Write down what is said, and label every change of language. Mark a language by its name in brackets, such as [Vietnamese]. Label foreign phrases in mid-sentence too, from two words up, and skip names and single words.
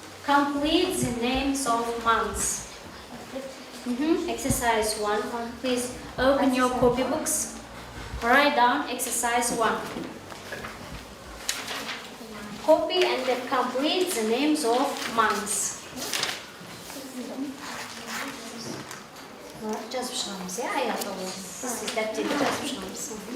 [English] Complete the names of months. Exercise 1. Please open your copybooks. Write down exercise 1. Copy and then complete the names of months. [Kazakh] Жазып шығамыз, аяғы ол. Сіз дәптерге жазып шығамыз.